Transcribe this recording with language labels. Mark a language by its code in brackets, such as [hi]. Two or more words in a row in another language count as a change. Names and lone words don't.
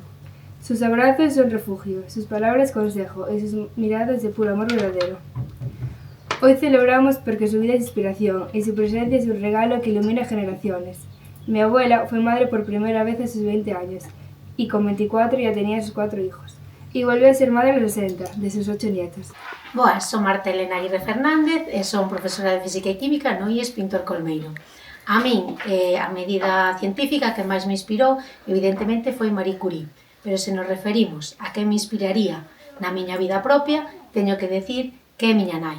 [es] Sus abrazos son refugio, sus palabras consejo y sus miradas de puro amor verdadero. Hoy celebramos porque su vida es inspiración y su presencia es un regalo que ilumina generaciones. Mi abuela fue madre por primera vez a sus 20 años y con 24 ya tenía sus 4 hijos. Y volvió a ser madre a los 60, de sus 8 nietos. [gl] Boas, son Marta Elena Aguirre Fernández e son profesora de Física e Química no IES Pintor Colmeiro. A min, a medida científica que máis me inspirou, evidentemente, foi Marie Curie. Pero se nos referimos a que me inspiraría na miña vida propia, teño que decir que é miña nai.